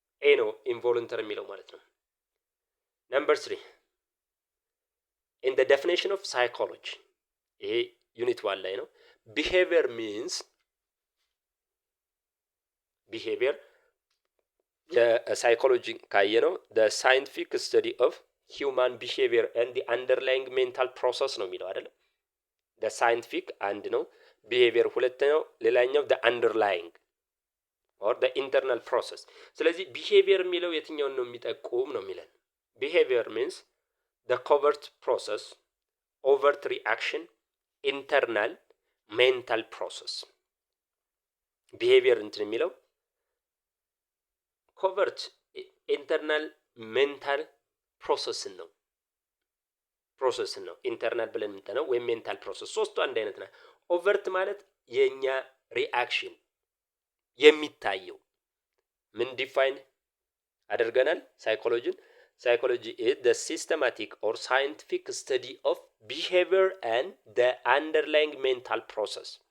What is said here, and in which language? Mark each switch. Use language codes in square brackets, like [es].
[am] ኤ ነው ኢንቮለንተሪ የሚለው ማለት ነው። ነምበር 3 [en] in the definition of psychology [am] ይሄ ዩኒት 1 ላይ ነው። [en] behavior means [am] የሳይኮሎጂ ካየ ነው [en] the scientific study of human behavior and the underlying mental process [am] ነው የሚለው አይደል? [en] the scientific [am] አንድ ነው፣ [en] behavior [am] ሁለተኛው፣ ሌላኛው [en] the underlying or the internal process። ስለዚህ behavior [am] የሚለው የትኛውን ነው የሚጠቁም ነው የሚለን። [en] behavior means the covert process, overt reaction, internal mental process። behavior [am] እንትን የሚለው [en] covert internal mental [am] ፕሮሰስን ነው ፕሮሰስ ነው ኢንተርናል ብለን እንጠነው ወይም ሜንታል ፕሮሰስ ሶስቱ አንድ አይነት ነው። ኦቨርት ማለት የኛ ሪአክሽን የሚታየው ምን ዲፋይን አድርገናል ሳይኮሎጂ [en] is the systematic or scientific study of behavior and the underlying mental process